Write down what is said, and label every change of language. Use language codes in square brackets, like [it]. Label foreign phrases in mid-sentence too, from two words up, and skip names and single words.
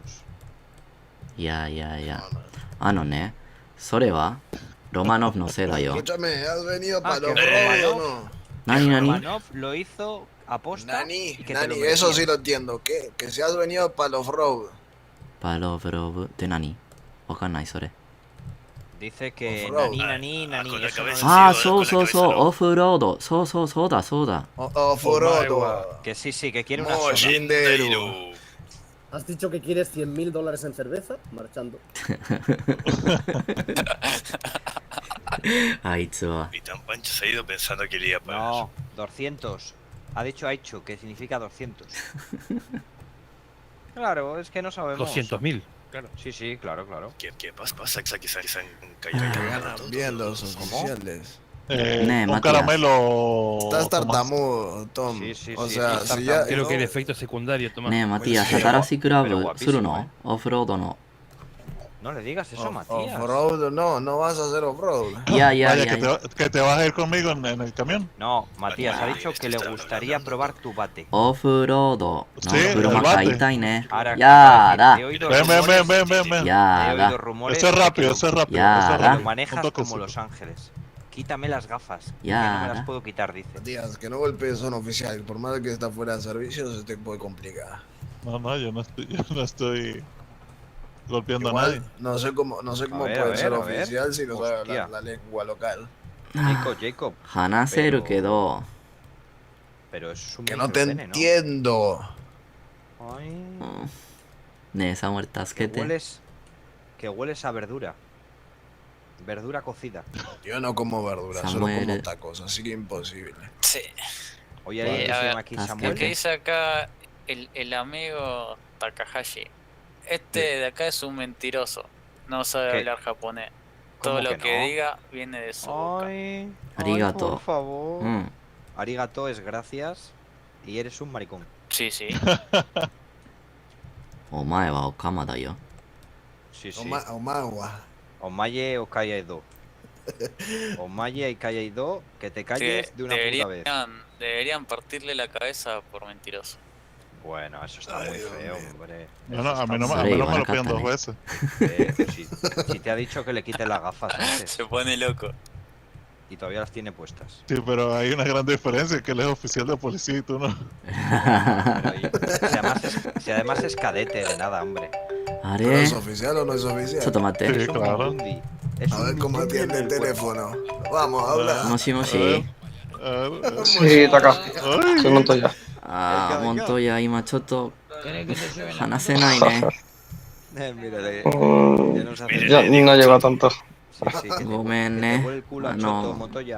[ja] いやいやいや。あのね、それはロマノフのせいだよ。 [es] Escúchame, has venido para que los Romanov- robos, ¿no? [ja] 何何 [es] Romanov lo hizo aposta Nani, y que te lo eso merecías. sí lo entiendo. Que si has venido para los robos. [ja] パロブロブって何わかんないそれ。 [es] Dice que Off-road. nani. con la eso no cabeza. es- [ja] ああ、そうそうそう、オフロード。そうだそうだ。 [es] Forodo. Que sí, que quiere una soda. Mojinderu. ¿Has dicho que quieres $100.000 en cerveza? Marchando. [ja] あいつは。 [es] Y tan Pancho se ha ido pensando que le iba a pagar. No, 200. Ha dicho Aichu, que significa 200. Claro, es que no sabemos. 200.000. Claro. Sí, claro. ¿Qué pasa? Que se han caído bien los oficiales. Un Matías. caramelo. Estás Tomás. tartamudo, Tom. Sí, O sea, sí, si ya. Creo que el efecto secundario, Tomás. [ja] ねえ、マティア、 [es] Pues sí. [ja] 新しいクラ [es] Pero [ja] ブ [es] guapísimo, [ja] するのオフロードの。 [es] No le digas eso, Matías. Off-road, no vas a hacer off-road. [ja] いやいやい [es] Vaya, [ja] やいや。 [es] que te vas a ir conmigo en el camión. No, Matías ha Ay, dicho que esto le está gustaría hablando. probar tu bate. [ja] オフロードの [es] Sí, [ja] 車 [es] el [ja] 買 [es] bate. [ja] いたいね。 [es] Ahora, [ja] やだ [es] he oído Ven, rumores- ya He da. oído rumores. Eso es de que rápido, lo- eso es rápido. Ya, eso es da. Lo rápido. manejas Un como toquecito. Los Ángeles. Quítame las gafas. que Ya, no me da. las puedo quitar, dice. Matías, que no golpees a un oficial. Por más que está fuera de servicio, se te puede complicar. No, yo no estoy golpeando a Igual, nadie. no sé cómo ver, puede ser a ver. oficial si no sabe Hostia. hablar la lengua local. Jacob. [ja] 話せるけど。 [es] Pero eso es un Que no te micropene, ¿no? entiendo. Ay, [ja] ねえ、サムエル助けて。 [es] que hueles a verdura. Verdura cocida. Yo no como verdura, solo Samuel. como tacos, así que imposible. Sí. Oye, a ¿qué se ver, llama aquí ¿estás Samuel? lo que dice acá el amigo Takahashi. Este de acá es un mentiroso. No sabe ¿Qué? hablar japonés. ¿Cómo Todo lo que que no? diga viene de su boca. Ay, Arigato. por favor. Mm. Arigato es gracias y eres un maricón. Sí, sí. [ja] お前はオカマだよ。 [es] Sí, sí. Omawa. Omaye o Kayaido. Omaye y Kayaido, que te calles de una puta vez. Deberían partirle la cabeza por mentiroso. Bueno, eso está muy feo, hombre. Bueno, Eso a mí está no, muy a mí no feo. me lo piden 2 veces. Si te ha dicho que le quite las gafas antes. Se pone loco. Y todavía las tiene puestas. Sí, pero hay una gran diferencia, que él es oficial de policía y tú no. Si además es cadete de nada, hombre. ¿Pero es oficial o no es oficial? [ja] ちょっと待って。 [es] Sí, claro. A ver cómo atiende el teléfono. Vamos, habla. [ja] もしもし。 [es] Sí, Taka. Soy Montoya. [ja] あー、モントヤ、今ちょっと話せないね。 [es] Mírale. Ya no llego a tanto. Sí, que [ja] ごめんね。 [es] el culo a [ja] あ [es] Choto, [ja] の、 [es] Montoya.